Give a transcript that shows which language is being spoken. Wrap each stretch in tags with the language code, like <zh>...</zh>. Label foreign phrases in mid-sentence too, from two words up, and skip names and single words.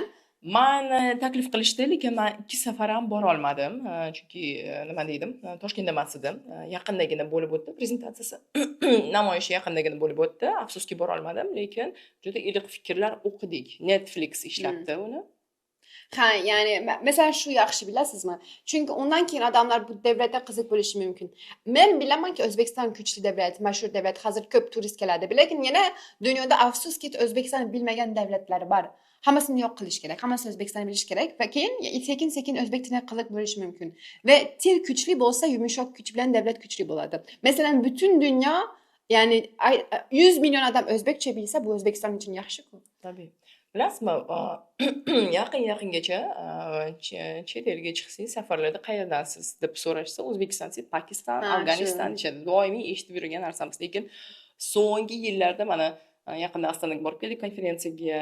<uz>Men taklif qilishdi, lekin men 2 safar ham bora olmadim. Chunki nima deydim, Toshkentda emas edim. Yaqindagina bo'lib o'tdi prezentatsiyasi. Namoyishi yaqindagina bo'lib o'tdi. Afsuski bora olmadim, lekin juda iliq fikrlar o'qidik. Netflix ishlatdi uni. Ha, yani mesela şu yaxshi, bilasizmi?</uz> <tr>Çünkü ondan keyin adamlar bu devlete</tr> <uz>qiziq bo'lishi mumkin. Men bilaman ki O'zbekiston kuchli davlat, mashhur davlat, hozir ko'p turist keladi. Lekin yana dunyoda afsuski O'zbekistonni bilmagan davlatlar bor. Hammasini yo'q qilish kerak. Hammasi O'zbekistonni bilish kerak va keyin sekin o'zbek tiliga qiziq bo'lishi mumkin. Ve til kuchli bo'lsa, yumshoq kuch bilan davlat kuchli bo'ladi.</uz> <tr>Mesela bütün dünya, yani 100 milyon adam</tr> <uz>O'zbekcha bilsa, bu O'zbekiston uchun yaxshi-ku. Tabii. Bilasizmi, yaqingacha chet elga chiqsangiz, safarlarda qayerdansiz deb so'rashsa, O'zbekiston, Pokiston, Afg'oniston deshadi. Doimiy eshitib yurgan narsamiz. Lekin so'nggi yillarda mana yaqinda Ostonaga borib keldik konferensiyaga.</uz>